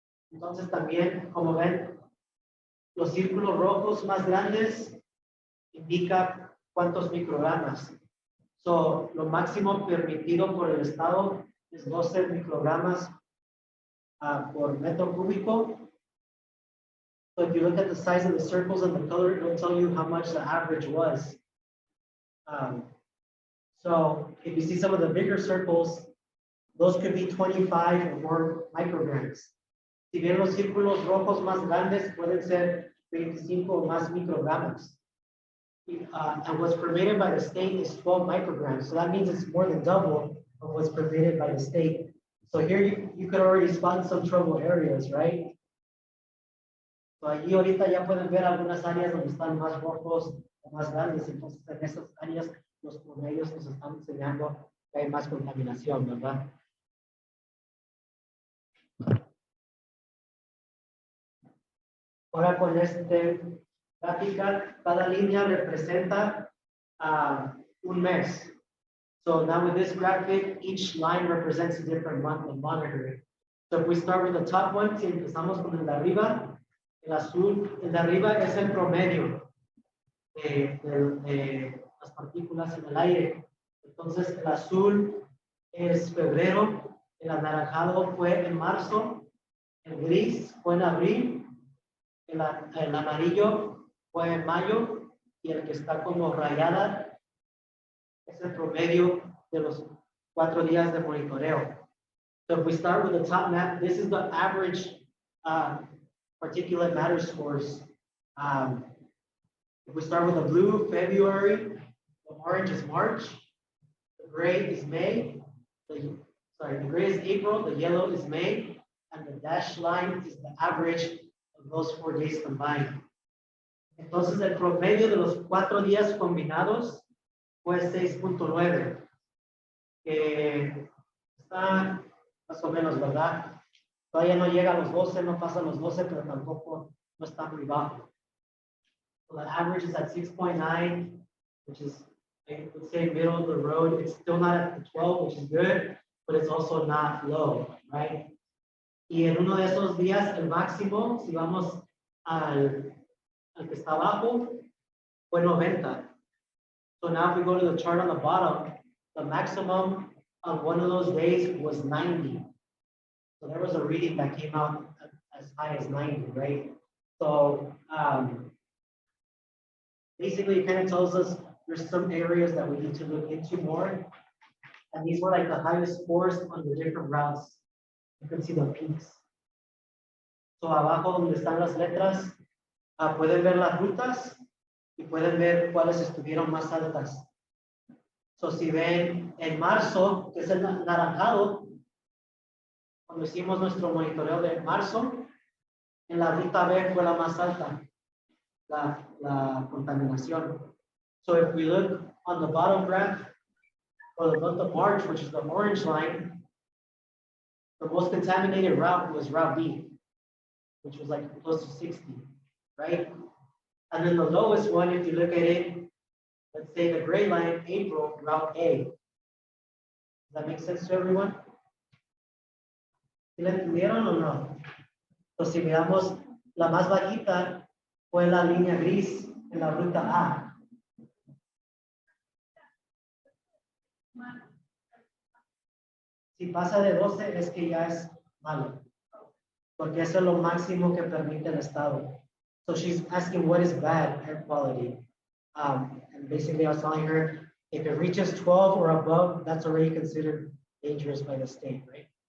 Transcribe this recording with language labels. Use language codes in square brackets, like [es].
[es] Entonces también, como ven, los círculos rojos más grandes indican cuántos microgramas. So, lo máximo permitido por el estado es 12 microgramas por metro cúbico. [en] So if you look at the size of the circles and the color, it will tell you how much the average was. So if you see some of the bigger circles, those could be 25 or more micrograms. [es] Si bien los círculos rojos más grandes pueden ser 25 o más microgramos. [en] And what's permitted by the state is 12 micrograms. So that means it's more than double of what's permitted by the state. So here you could already spot some trouble areas, right? [es] So allí ahorita ya pueden ver algunas áreas donde están más rojos o más grandes. Entonces en esas áreas los promedios nos están enseñando que hay más contaminación, ¿verdad? Ahora con este gráfica, cada línea representa un mes. [en] So now with this graphic, each line represents a different month of monitoring. So if we start with the top one, [es] si empezamos con el de arriba, el azul, el de arriba es el promedio de las partículas en el aire. Entonces el azul es febrero, el anaranjado fue en marzo, el gris fue en abril, el amarillo fue en mayo y el que está como rayada es el promedio de los 4 días de monitoreo. [en] So if we start with the top map, this is the average particulate matter scores. If we start with the blue, February, the orange is March, the gray is May, the gray is April, the yellow is May, and the dashed line is the average of those 4 days combined. [es] Entonces el promedio de los 4 días combinados fue 6.9, que está más o menos, ¿verdad? Todavía no llega a los 12, no pasa a los 12, pero tampoco no está muy bajo. [en] So the average is at 6.9, which is, I would say, middle of the road. It's still not at the 12, which is good, but it's also not low, right? [es] Y en uno de esos días, el máximo, si vamos al que está abajo, fue 90. [en] So now if we go to the chart on the bottom, the maximum on one of those days was 90. So there was a reading that came out as high as 90, right? So basically it kind of tells us there's some areas that we need to look into more. And these were like the highest scores on the different routes. You can see the peaks. [es] So abajo donde están las letras, pueden ver las rutas y pueden ver cuáles estuvieron más altas. So si ven en marzo, que es el naranjado, cuando hicimos nuestro monitoreo de marzo, en la ruta B fue la más alta, la contaminación. [en] So if we look on the bottom graph for the month of March, which is the orange line, the most contaminated route was Route B, which was like close to 60, right? And then the lowest one, if you look at it, let's say the gray line, April, Route A. Does that make sense to everyone? [es] ¿Sí la entendieron o no? Entonces, si miramos, la más bajita fue la línea gris en la ruta A. Si pasa de 12 es que ya es malo, porque eso es lo máximo que permite el estado. [en] So she's asking what is bad air quality. And basically I was telling her, if it reaches 12 or above, that's already considered dangerous by the state, right?